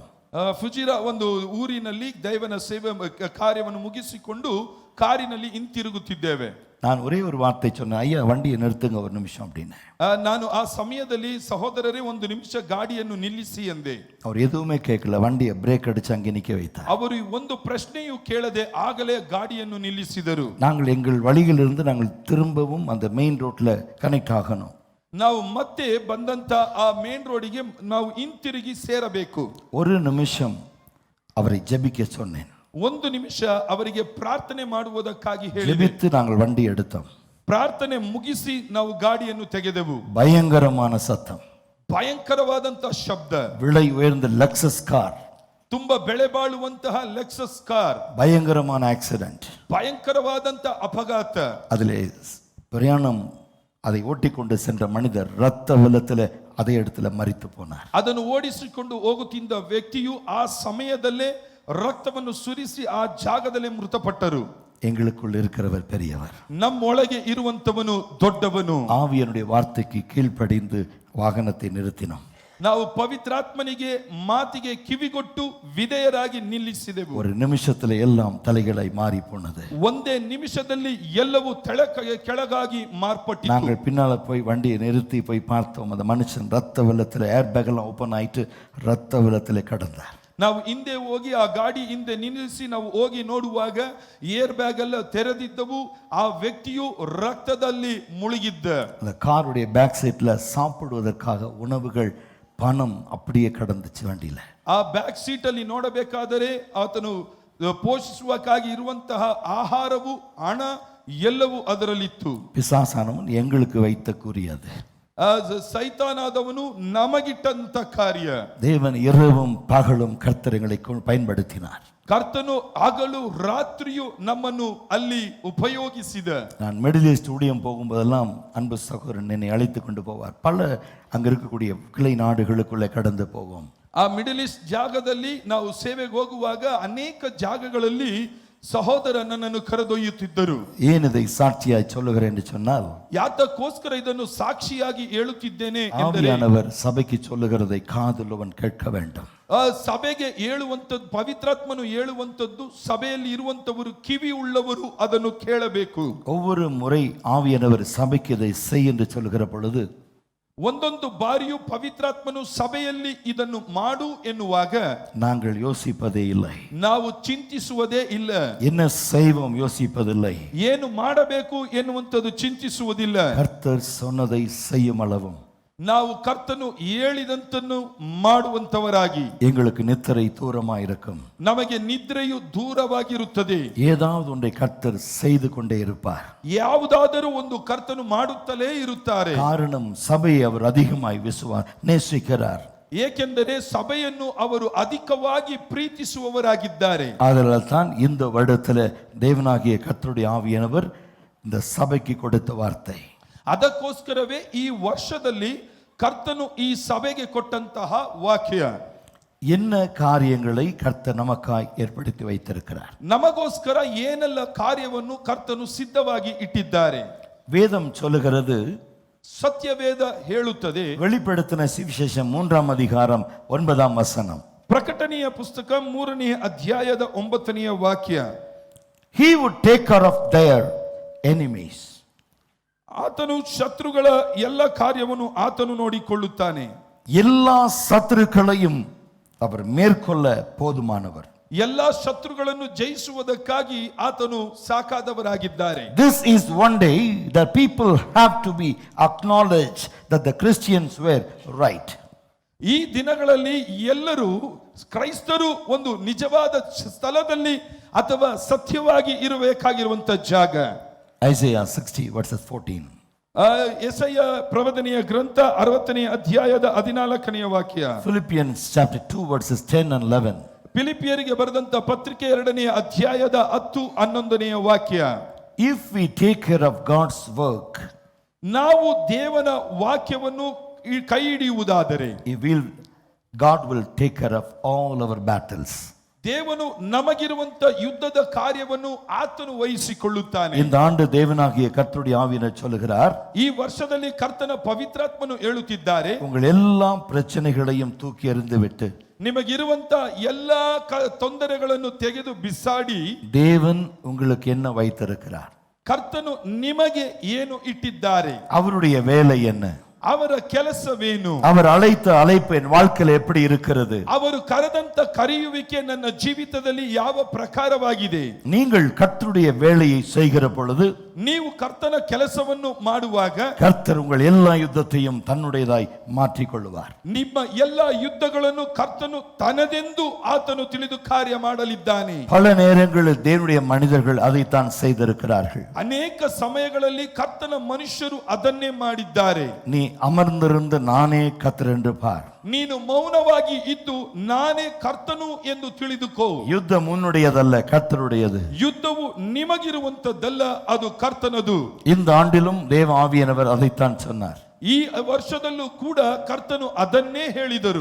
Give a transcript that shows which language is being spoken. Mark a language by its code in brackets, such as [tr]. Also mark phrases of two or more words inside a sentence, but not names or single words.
[kn] ಫುಜಿರಾ ಒಂದು ಊರಿನಲ್ಲಿ ದೈವನ ಸೇವೆ ಕಾರ್ಯವನ್ನು ಮುಗಿಸಿಕೊಂಡು ಕಾರಿನಲ್ಲಿ ಹಿಂತಿರುಗುತ್ತಿದ್ದೇವೆ. [ta] நான் ஒரே ஒரு வார்த்தை சொன்னேன், ஐயா வண்டியை நிறுத்துங்க ஒரு நிமிஷம் அப்படின்னு. [kn] ನಾನು ಆ ಸಮಯದಲ್ಲಿ ಸಹೋದರರೇ ಒಂದು ನಿಮಿಷ ಗಾಡಿಯನ್ನು ನಿಲ್ಲಿಸಿ ಎಂದೆ. [ta] அவர் எதுவுமே கேட்கல, வண்டியை பிரேக் அடிச்சு அங்கே நிக்க வைத்தார். [kn] ಅವರು ಒಂದು ಪ್ರಶ್ನೆಯೂ ಕೇಳದೆ ಆಗಲೇ ಗಾಡಿಯನ್ನು ನಿಲ್ಲಿಸಿದರು. [ta] நாங்கள் எங்கள் வழியிலிருந்து நாங்கள் திரும்பவும் அந்த [en] main roadla [ta] கனெக்ட் ஆகணும். [kn] ನಾವು ಮತ್ತೆ ಬಂದಂತ ಆ [en] main roadige [kn] ನಾವು ಹಿಂತಿರುಗಿ ಸೇರಬೇಕು. [ta] ஒரு நிமிஷம் அவரை ஜெபிக்க சொன்னேன். [kn] ಒಂದು ನಿಮಿಷ ಅವರಿಗೆ ಪ್ರಾರ್ಥನೆ ಮಾಡುವುದಕ್ಕಾಗಿ ಹೇಳಿದೆ. [ta] ஜெபித்து நாங்கள் வண்டி எடுத்தோம். [kn] ಪ್ರಾರ್ಥನೆ ಮುಗಿಸಿ ನಾವು ಗಾಡಿಯನ್ನು ತೆಗೆದೆವು. [ta] பயங்கரமான சத்தம், [kn] ಭಯಂಕರವಾದಂತ ಶಬ್ದ, [ta] விலை உயர்ந்த லெக்சஸ் கார், [kn] ತುಂಬಾ ಬೆಲೆ ಬಾಳುವಂತಹ ಲೆಕ್ಸಸ್ ಕಾರ್, [ta] பயங்கரமான ஆக்சிடென்ட், [kn] ಭಯಂಕರವಾದಂತ ಅಪಘಾತ. [ta] அதிலே பிரயாணம் அதை ஓட்டிக்கொண்டு சென்ற மனிதர் ரத்த வெள்ளத்தில் அதே இடத்துல மரித்து போனார். [kn] ಅದನ್ನು ಓಡಿಸಿಕೊಂಡು ಹೋಗುತ್ತಿದ್ದ ವ್ಯಕ್ತಿಯು ಆ ಸಮಯದಲ್ಲೇ ರಕ್ತವನ್ನು ಸುರಿಸಿ ಆ ಜಾಗದಲ್ಲೇ ಮೃತಪಟ್ಟರು. [ta] எங்களுக்குள் இருக்கிறவர் பெரியவர், [kn] ನಮ್ಮೊಳಗೆ ಇರುವಂತವನು ದೊಡ್ಡವನು. [ta] ஆவியனுடைய வார்த்தைக்கு கீழ்ப்படிந்து வாகனத்தை நிறுத்தினோம். [kn] ನಾವು ಪವಿತ್ರಾತ್ಮನಿಗೆ ಮಾತಿಗೆ ಕಿವಿಗೊಟ್ಟು ವಿಧೇಯರಾಗಿ ನಿಲ್ಲಿಸಿದೆವು. [ta] ஒரு நிமிஷத்துல எல்லாம் தலைகளாய் மாறி போனது. [kn] ಒಂದೇ ನಿಮಿಷದಲ್ಲಿ ಎಲ್ಲವೂ ಕೆಳಗಾಗಿ ಮಾರ್ಪಟ್ಟಿತು. [ta] நாங்கள் பின்னால போய் வண்டியை நிறுத்தி போய் பார்த்தோம், அந்த மனுஷன் ரத்த வெள்ளத்துல [en] air bag [ta] எல்லாம் ஓபன் ஆயிட்டு ரத்த வெள்ளத்துல கடந்தார். [kn] ನಾವು ಹಿಂದೆ ಹೋಗಿ ಆ ಗಾಡಿ ಹಿಂದೆ ನಿಲ್ಲಿಸಿ ನಾವು ಹೋಗಿ ನೋಡುವಾಗ [en] air bag [kn] ಎಲ್ಲ ತೆರೆದಿದ್ದವು. ಆ ವ್ಯಕ್ತಿಯು ರಕ್ತದಲ್ಲಿ ಮುಳುಗಿದ್ದ. [ta] அந்த காருடைய [en] back seatla [ta] சாப்பிடுவதற்காக உணவுகள், பணம் அப்படியே கடந்துச்சு வண்டியில. [kn] ಆ [en] back seat [kn] ಅಲ್ಲಿ ನೋಡಬೇಕಾದರೆ ಆತನು ಪೋಷಿಸುವಕ್ಕಾಗಿ ಇರುವಂತಹ ಆಹಾರವು, ಹಣ ಎಲ್ಲವೂ ಅದರಲ್ಲಿತ್ತು. [ta] பிசாசானவன் எங்களுக்கு வைத்த குறியாது. [kn] ಸೈತಾನಾದವನು ನಮಗಿಟ್ಟಂತ ಕಾರ್ಯ. [ta] தேவன் இரவும் பகலும் கர்த்தர்களை பயன்படுத்தினார். [kn] ಕರ್ತನು ಹಗಲು ರಾತ್ರಿಯು ನಮ್ಮನ್ನು ಅಲ್ಲಿ ಉಪಯೋಗಿಸಿದ. [ta] நான் மிடில் ஈஸ்ட் ஊழியம் போகும்போதெல்லாம் அன்பு சகோதரன் என்னை அழைத்து கொண்டு போவார். பல அங்க இருக்கக்கூடிய கிளை நாடுகளுக்குள்ளே கடந்து போவோம். [kn] ಆ ಮಿಡಲ್ ಈಸ್ಟ್ ಜಾಗದಲ್ಲಿ ನಾವು ಸೇವೆಗೆ ಹೋಗುವಾಗ ಅನೇಕ ಜಾಗಗಳಲ್ಲಿ ಸಹೋದರ ನನ್ನನ್ನು ಕರೆದೊಯ್ಯುತ್ತಿದ್ದರು. [ta] ஏன் இதை சாட்சியாய் சொல்லுகிறேன் என்று சொன்னால், [kn] ಯಾತಕ್ಕೋಸ್ಕರ ಇದನ್ನು ಸಾಕ್ಷಿಯಾಗಿ ಹೇಳುತ್ತಿದ್ದೇನೆ ಎಂದರೆ, [ta] ஆவியானவர் சபைக்கு சொல்லுகிறதை காதுள்ளவன் கேட்க வேண்டும். [kn] ಸಭೆಗೆ ಹೇಳುವಂತದ್ದು, ಪವಿತ್ರಾತ್ಮನು ಹೇಳುವಂತದ್ದು ಸಭೆಯಲ್ಲಿ ಇರುವಂತವರು ಕಿವಿ ಉಳ್ಳವರು ಅದನ್ನು ಕೇಳಬೇಕು. [ta] ஒவ்வொரு முறை ஆவியானவர் சபைக்கு இதை செய் என்று சொல்லுகிற பொழுது, [kn] ಒಂದೊಂದು ಬಾರಿಯೂ ಪವಿತ್ರಾತ್ಮನು ಸಭೆಯಲ್ಲಿ ಇದನ್ನು ಮಾಡು ಎನ್ನುವಾಗ [ta] நாங்கள் யோசிப்பதே இல்லை, [kn] ನಾವು ಚಿಂತಿಸುವುದೇ ಇಲ್ಲ. [ta] என்ன செய்வோம் யோசிப்பதில்லை. [kn] ಏನು ಮಾಡಬೇಕು ಎನ್ನುವಂಥದ್ದು ಚಿಂತಿಸುವುದಿಲ್ಲ. [ta] கர்த்தர் சொன்னதை செய்யும் அளவும் [kn] ನಾವು ಕರ್ತನು ಹೇಳಿದಂತನ್ನು ಮಾಡುವಂತವರಾಗಿ [ta] எங்களுக்கு நித்திரை தூரமாக இருக்கும். [kn] ನಮಗೆ ನಿದ್ರೆಯು ದೂರವಾಗಿರುತ್ತದೆ. [ta] ஏதாவது ஒன்றை கர்த்தர் செய்து கொண்டே இருப்பார். [kn] ಯಾವುದಾದರೂ ಒಂದು ಕರ್ತನು ಮಾಡುತ್ತಲೇ ಇರುತ್ತಾರೆ. [ta] காரணம் சபையை அவர் அதிகமாய் நேசிக்கிறார். [kn] ಏಕೆಂದರೆ ಸಭೆಯನ್ನು ಅವರು ಅಧಿಕವಾಗಿ ಪ್ರೀತಿಸುವವರಾಗಿದ್ದಾರೆ. [ta] அதனால் தான் இந்த வருடத்தில் தேவனாகிய கர்த்தருடைய ஆவியானவர் இந்த சபைக்கு கொடுத்த வார்த்தை. [kn] ಅದಕ್ಕೋಸ್ಕರವೇ ಈ ವರ್ಷದಲ್ಲಿ ಕರ್ತನು ಈ ಸಭೆಗೆ ಕೊಟ್ಟಂತಹ ವಾಕ್ಯ, [ta] என்ன காரியங்களை கர்த்தர் நமக்காய் ஏற்படுத்தி வைத்திருக்கிறார். [kn] ನಮಗೋಸ್ಕರ ಏನೆಲ್ಲ ಕಾರ್ಯವನ್ನು ಕರ್ತನು ಸಿದ್ಧವಾಗಿ ಇಟ್ಟಿದ್ದಾರೆ. [ta] வேதம் சொல்லுகிறது, [kn] ಸತ್ಯವೇದ ಹೇಳುತ್ತದೆ, [ta] வெளிப்படுத்தின சுவிசேஷம் 3ஆம் அதிகாரம் 9ஆம் வசனம், [kn] ಪ್ರಕಟಣೆಯ ಪುಸ್ತಕ 3ನೇ ಅಧ್ಯಾಯದ 9ನೇ ವಾಕ್ಯ, [en] he would take care of their enemies. [kn] ಆತನು ಶತ್ರುಗಳ ಎಲ್ಲ ಕಾರ್ಯವನ್ನು ಆತನು ನೋಡಿಕೊಳ್ಳುತ್ತಾನೆ. [ta] எல்லா சத்துருக்களையும் அவர் மேற்கொள்ள போதுமானவர். [kn] ಎಲ್ಲ ಶತ್ರುಗಳನ್ನು ಜಯಿಸುವುದಕ್ಕಾಗಿ ಆತನು ಸಾಕಾದವರಾಗಿದ್ದಾರೆ. [en] This is one day that people have to be acknowledged that the Christians were right. [kn] ಈ ದಿನಗಳಲ್ಲಿ ಎಲ್ಲರೂ ಕ್ರೈಸ್ತರು ಒಂದು ನಿಜವಾದ ಸ್ಥಳದಲ್ಲಿ ಅಥವಾ ಸತ್ಯವಾಗಿ ಇರಬೇಕಾಗಿರುವಂತ ಜಾಗ. [en] Isaiah 60 verses 14. [kn] ಯೆಶಾಯ ಪ್ರವಚನೆಯ ಗ್ರಂಥ 60ನೇ ಅಧ್ಯಾಯದ 14ನೇ ವಾಕ್ಯ. [en] Philippians chapter 2 verses 10 and 11. [kn] ಫಿಲಿಪಿಯರಿಗೆ ಬರೆದಂತ ಪತ್ರಿಕೆ 2ನೇ ಅಧ್ಯಾಯದ 10-11ನೇ ವಾಕ್ಯ. [en] If we take care of God's work, [kn] ನಾವು ದೇವನ ವಾಕ್ಯವನ್ನು ಕೈ ಹಿಡಿಯುವುದಾದರೆ [en] God will take care of all our battles. [kn] ದೇವನು ನಮಗಿರುವಂತ ಯುದ್ಧದ ಕಾರ್ಯವನ್ನು ಆತನು ವಹಿಸಿಕೊಳ್ಳುತ್ತಾನೆ. [ta] இந்த ஆண்டு தேவனாகிய கர்த்தருடைய ஆவியானவர் சொல்லுகிறார், [kn] ಈ ವರ್ಷದಲ್ಲಿ ಕರ್ತನ ಪವಿತ್ರಾತ್ಮನು ಹೇಳುತ್ತಿದ್ದಾರೆ, [ta] உங்கள் எல்லா பிரச்சனைகளையும் தூக்கி எறிந்துவிட்டு [kn] ನಿಮಗಿರುವಂತ ಎಲ್ಲಾ ತೊಂದರೆಗಳನ್ನು ತೆಗೆದು ಬಿಸಾಡಿ [ta] தேவன் உங்களுக்கு என்ன வைத்திருக்கிறார், [kn] ಕರ್ತನು ನಿಮಗೆ ಏನು ಇಟ್ಟಿದ್ದಾರೆ, [ta] அவருடைய வேலை என்ன, [kn] ಅವರ ಕೆಲಸವೇನು, [ta] அவர் அழைத்த அழைப்பு என் வாழ்க்கையில் எப்படி இருக்கிறது, [kn] ಅವರು ಕರೆದಂತ ಕರೆಯುವಿಕೆ ನನ್ನ ಜೀವಿತದಲ್ಲಿ ಯಾವ ಪ್ರಕಾರವಾಗಿದೆ. [ta] நீங்கள் கர்த்தருடைய வேலையை செய்கிற பொழுது, [kn] ನೀವು ಕರ್ತನ ಕೆಲಸವನ್ನು ಮಾಡುವಾಗ [ta] கர்த்தர் உங்கள் எல்லா யுத்தத்தையும் தன்னுடையதாய் மாற்றிக் கொள்வார். [kn] ನಿಮ್ಮ ಎಲ್ಲ ಯುದ್ಧಗಳನ್ನು ಕರ್ತನು ತನದೆಂದು ಆತನು ತಿಳಿದು ಕಾರ್ಯ ಮಾಡಲಿದ್ದಾನೆ. [ta] பல நேரங்களில் தேவனுடைய மனிதர்கள் அதைத்தான் செய்திருக்கிறார்கள். [kn] ಅನೇಕ ಸಮಯಗಳಲ್ಲಿ ಕರ್ತನ ಮನುಷ್ಯರು ಅದನ್ನೇ ಮಾಡಿದ್ದಾರೆ. [ta] நீ அமர்ந்திருந்து நானே கர்த்தர் என்று பார், [kn] ನೀನು ಮೌನವಾಗಿ ಇದ್ದು ನಾನೇ ಕರ್ತನು ಎಂದು ತಿಳಿದುಕೋ. [ta] யுத்தம் உன்னுடையதல்ல, கர்த்தருடையது. [kn] ಯುದ್ಧವು ನಿಮಗಿರುವಂತದ್ದಲ್ಲ, ಅದು ಕರ್ತನದು. [ta] இந்த ஆண்டிலும் தேவ ஆவியானவர் அதைத்தான் சொன்னார். [kn] ಈ ವರ್ಷದಲ್ಲೂ ಕೂಡ ಕರ್ತನು ಅದನ್ನೇ ಹೇಳಿದರು.